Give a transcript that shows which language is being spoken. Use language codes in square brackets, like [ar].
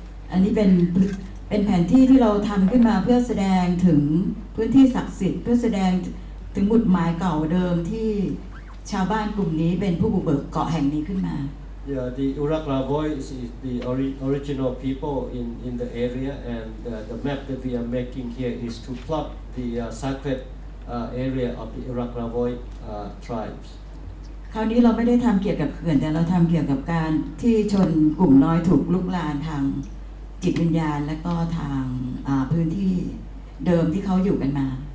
[th] อันนี้เป็นแผนที่ที่เราทำขึ้นมาเพื่อแสดงถึงพื้นที่ศักดิ์สิทธิ์เพื่อแสดงถึงหมุดหมายเก่าเดิมที่ชาวบ้านกลุ่มนี้เป็นผู้บุกเบิกเกาะแห่งนี้ขึ้นมา [en] Yeah, the Urak Lavoy is the original people in the area, and the map that we are making here is to plot the sacred area of the Urak Lavoy tribes. [th] คราวนี้เราไม่ได้ทำเกี่ยวกับเขื่อนแต่เราทำเกี่ยวกับการที่ชนกลุ่มน้อยถูกลุกลานทางจิตวิญญาณและก็ทางพื้นที่เดิมที่เขาอยู่กันมา